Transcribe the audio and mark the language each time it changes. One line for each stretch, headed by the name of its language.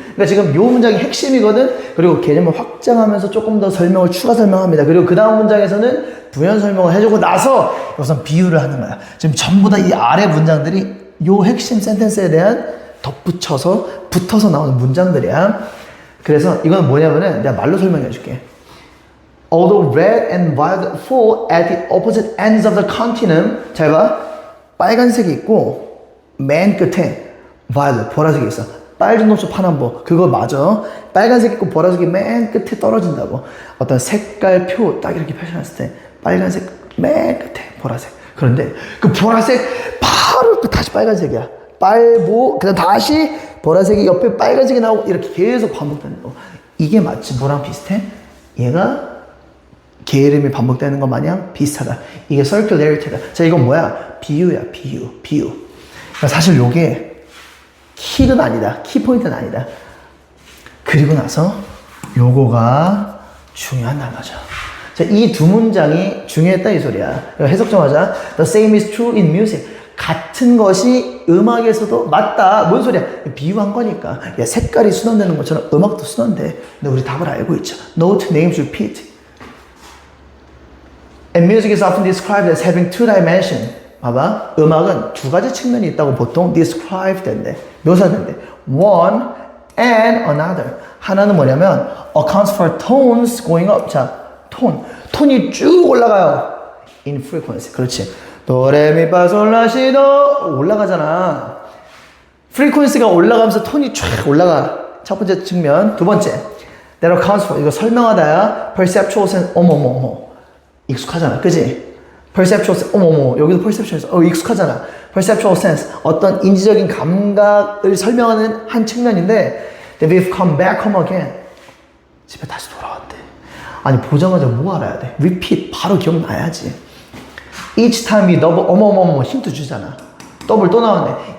Korean: 그러니까 지금 요 문장이 핵심이거든. 그리고 개념을 확장하면서 조금 더 설명을 추가 설명합니다. 그리고 그 다음 문장에서는 부연 설명을 해주고 나서 여기서 비유를 하는 거야. 지금 전부 다 이 아래 문장들이 요 핵심 센텐스에 대한 붙어서 나오는 문장들이야. 그래서 이건 뭐냐면은 내가 말로 설명해 줄게.
English: Although red and violet fall at the opposite ends of the continuum.
Korean: 잘 봐. 빨간색이 있고 맨 끝에 violet, 보라색이 있어. 빨간 노초 파남보. 그거 맞아. 빨간색 있고 보라색이 맨 끝에 떨어진다고. 어떤 색깔 표 딱 이렇게 펼쳐놨을 때 빨간색 맨 끝에 보라색. 그런데 그 보라색 바로 또 다시 빨간색이야. 그다음 다시 보라색이 옆에 빨간색이 나오고 이렇게 계속 반복되는 거. 이게 마치 뭐랑 비슷해? 얘가 개 이름이 반복되는 것 마냥 비슷하다. 이게 circularity다. 자, 이건 뭐야? 비유야, 비유. 그러니까 사실 요게 키는 아니다. 키포인트는 아니다. 그리고 나서 요거가 중요한 단어죠. 자, 이 두 문장이 중요했다 이 소리야. 해석 좀 하자.
English: The same is true in music.
Korean: 같은 것이 음악에서도 맞다. 뭔 소리야? 비유한 거니까. 야, 색깔이 순환되는 것처럼 음악도 순환돼. 근데 우리 답을 알고 있죠.
English: Note names repeat. And music is often described as having two dimensions.
Korean: 봐봐. 음악은 두 가지 측면이 있다고 보통 describe 된대. 묘사된대.
English: One and another.
Korean: 하나는 뭐냐면
English: accounts for tones going up.
Korean: 자, 톤이 쭉 올라가요.
English: In frequency.
Korean: 그렇지. 도레미파솔라시도 올라가잖아. frequency가 올라가면서 톤이 쫙 올라가. 첫 번째 측면. 두 번째.
English: That accounts for.
Korean: 이거 설명하다야. perceptual sense. 어머머머. 익숙하잖아. 그지? perceptual sense. 어머머. 여기도 perceptual에서 익숙하잖아. perceptual sense. 어떤 인지적인 감각을 설명하는 한 측면인데
English: that we've come back home again.
Korean: 집에 다시 돌아왔대. 아니, 보자마자 뭐 알아야 돼? repeat. 바로 기억나야지.
English: each time we double.
Korean: 어머머머. 힌트 주잖아. 더블 또 나왔네.